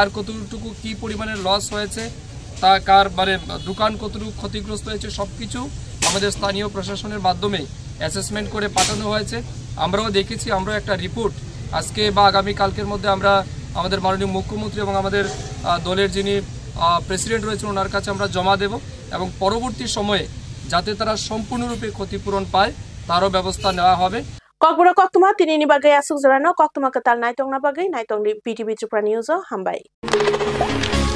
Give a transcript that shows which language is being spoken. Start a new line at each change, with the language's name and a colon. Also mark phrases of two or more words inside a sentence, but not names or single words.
Bangla: কতটুকু কী পরিমাণের লস হয়েছে তা কার মানে দোকান কতটুকু ক্ষতিগ্রস্ত হয়েছে সব কিছু আমাদের স্থানীয় প্রশাসনের মাধ্যমে অ্যাসেসমেন্ট করে পাঠানো হয়েছে আমরাও দেখেছি আমরাও একটা রিপোর্ট আজকে বা আগামী কালকের মধ্যে আমরা আমাদের মাননীয় মুখ্যমন্ত্রী এবং আমাদের দলের যিনি প্রেসিডেন্ট রয়েছেন ওনার কাছে আমরা জমা দেব এবং পরবর্তী সময়ে যাতে তারা সম্পূর্ণরূপে ক্ষতিপূরণ পায় তারও ব্যবস্থা নেওয়া হবে
Kok Borok: Kokbura Koktuma tinini bagai asuk zarano Koktuma katal naitong na bagai naitong di BTV ত্রিপুরা নিউজ হামবাই